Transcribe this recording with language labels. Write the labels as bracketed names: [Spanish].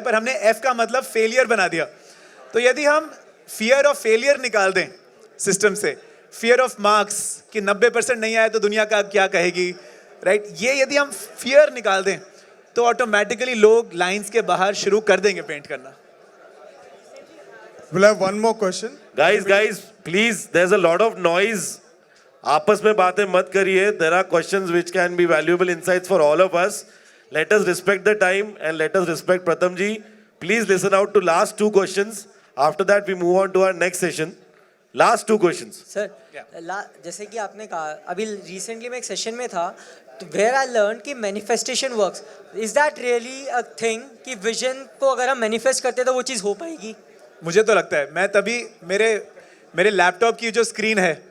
[Hindi] पर हमने एफ का मतलब फेलियर बना दिया. तो यदि हम फियर ऑफ फेलियर निकाल दें सिस्टम से, फियर ऑफ मार्क्स कि 90% नहीं आए तो दुनिया का क्या कहेगी, राइट, ये यदि हम फियर निकाल दें तो ऑटोमेटिकली लोग लाइंस के बाहर शुरू कर देंगे पेंट करना. [English] We'll have one more question. Guys, please, there's a lot of noise. [Hindi] आपस में बातें मत करिए. [English] There are questions which can be valuable insights for all of us. Let us respect the time and let us respect Pratham ji. Please listen out to last 2 questions. After that, we move on to our next session. Last 2 questions. [Hindi] Sir, जैसे कि आपने कहा, अभी recently मैं एक session में था, [English] where I learn [Hindi] कि [English] Manifestation works. Is that really a thing [Hindi] कि विजन को अगर हम मैनिफेस्ट करते हैं तो वो चीज़ हो पाएगी? मुझे तो लगता है, मैं तभी मेरे लैपटॉप की जो स्क्रीन है